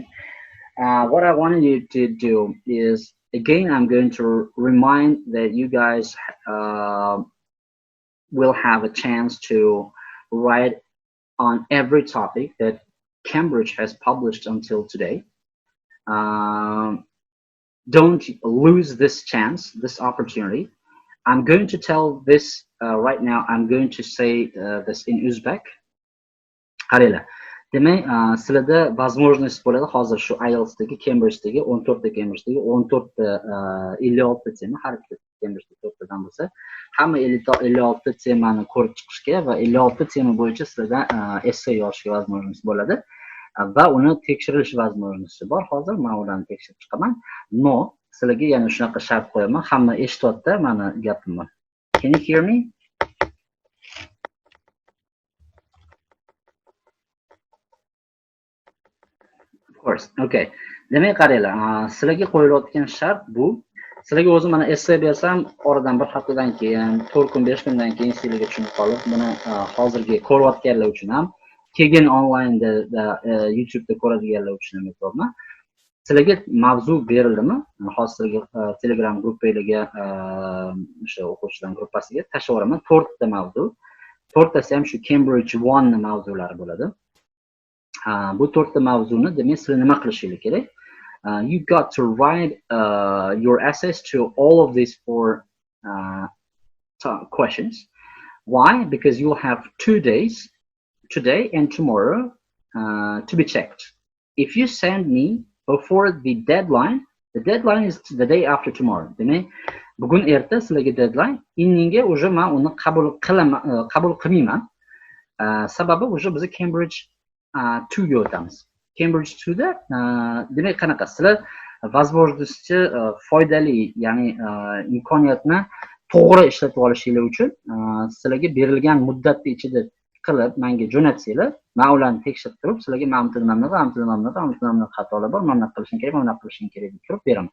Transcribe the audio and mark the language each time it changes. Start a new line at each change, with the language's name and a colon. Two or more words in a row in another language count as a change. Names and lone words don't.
English: What I wanted you to do is, again, I'm going to remind that you guys will have a chance to write on every topic that Cambridge has published until today. Don't lose this chance, this opportunity. I'm going to tell this right now. I'm going to say this in Uzbek.
Uzbek: Qaranglar. Demak, sizlarda возможность bo'ladi hozir shu IELTSdagi Cambridge'dagi 14 ta Cambridge'dagi 14 ta 56 tema, har ikkita Cambridge'da 4 tadan bo'lsa, hamma 56 temani ko'rib chiqishga va 56 tema bo'yicha sizlarda essay yozishga возможность bo'ladi. Va uni tekshirilish возможности bor. Hozir men ularni tekshirib chiqaman. No, sizlarga yana shunaqa shart qo'yaman. Hamma eshityapti meni gapimni.
English: Can you hear me? Of course. Okay.
Uzbek: Demak, qaranglar, sizlarga qo'yilayotgan shart bu. Sizlarga o'zim mana essay bersam, oradan bir haftadan keyin, 4 kun, 5 kundan keyin sizlarga tushunib qolib, buni hozirgi ko'rayotganlar uchun ham, keyin onlaynda YouTube'da ko'radiganlar uchun ham aytyapman. Sizlarga mavzu berildimi? Hozir sizlarga Telegram gruppangizga, o'sha o'quvchilar gruppasiga tashlab yuboraman 4 ta mavzu. 4 tasi ham shu Cambridge 1 mavzulari bo'ladi. Bu 4 ta mavzuni demak sizlar nima qilishingiz kerak?
English: You got to write your essays to all of these 4 questions. Why? Because you'll have 2 days, today and tomorrow, to be checked. If you send me before the deadline is the day after tomorrow.
Uzbek: Demak, bugun erta sizlarga deadline, inningga уже men uni qabul qilmayman. Sababi уже biz Cambridge 2 ga o'tamiz. Cambridge 2 da demak qanaqa sizlar возможности foydali, ya'ni imkoniyatni to'g'ri ishlatib olishinglar uchun sizlarga berilgan muddatning ichida qilib menga jo'natsanglar, men ularni tekshirib turib sizlarga mana xatolar bor, mana qilishing kerak, mana qilishing kerak deb turib beraman.